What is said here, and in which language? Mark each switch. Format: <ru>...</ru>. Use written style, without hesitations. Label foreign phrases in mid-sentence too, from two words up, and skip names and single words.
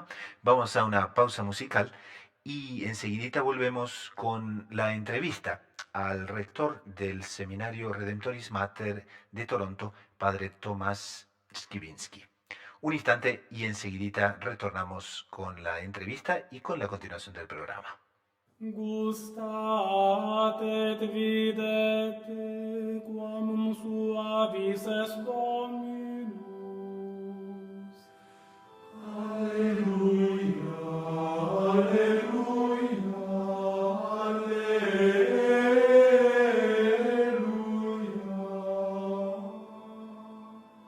<es>Vamos a una pausa musical y enseguidita volvemos con la entrevista al rector del Seminario Redemptoris Mater de Toronto, Padre Tomás Skibinsky. Un instante y enseguidita retornamos con la entrevista y con la continuación del programa.</es> <la>Gustat et videte quam suavis est Dominus. Alleluia, alleluia, alleluia.</la>